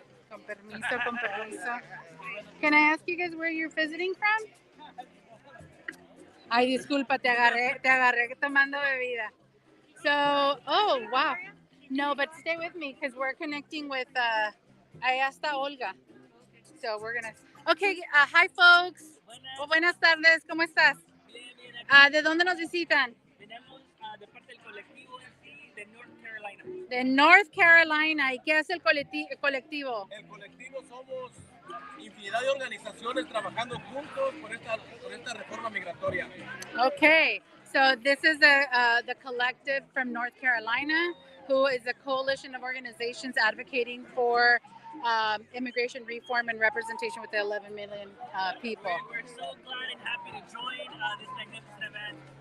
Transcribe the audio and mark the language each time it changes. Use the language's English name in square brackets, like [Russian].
[Spanish] Con permiso. [English] Can I ask you guys where you're visiting from? [Spanish] Ay, disculpa, te agarré tomando bebida. [English] So, oh, wow. No, but stay with me because we're connecting with, [Spanish] allá está Olga. [English] So we're going to, okay, hi folks. [Spanish] Buenas tardes, ¿cómo estás? ¿De dónde nos visitan? Venimos de parte del colectivo de North Carolina. De North Carolina. ¿Y qué es el colectivo? El colectivo somos infinidad de organizaciones trabajando juntos por esta reforma migratoria. [English] Okay, so this is the collective from North Carolina, who is a coalition of organizations advocating for immigration reform and representation with the 11 million people. We're so glad and happy to join this magnificent event.